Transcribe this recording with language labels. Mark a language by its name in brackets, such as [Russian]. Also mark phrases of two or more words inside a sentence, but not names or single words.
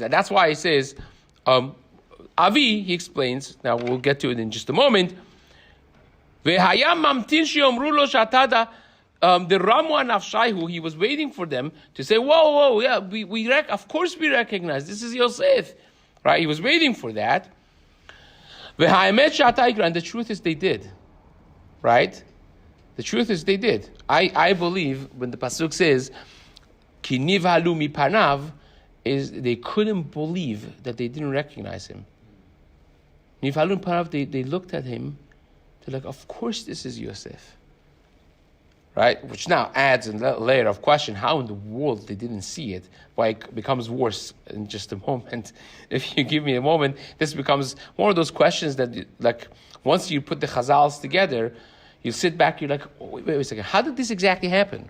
[English] And that's why he says, Avi, he explains, now we'll get to it in just a moment, the Ramu Nafshaihu, he was waiting for them to say, whoa, yeah, of course we recognize, this is Yosef. Right? He was waiting for that. And the truth is they did. Right? The truth is they did. I believe when the Pasuk says, [Hebrew] כי נבהלו מפניו, [English] is they couldn't believe that they didn't recognize him. [Hebrew] נבהלו מפניו, [English] they looked at him, they're like, of course this is Yosef. Right? Which now adds a layer of question, how in the world they didn't see it? Why it becomes worse in just a moment. If you give me a moment, this becomes one of those questions that, like, once you put the chazals together, you sit back, you're like, oh, wait a second, how did this exactly happen?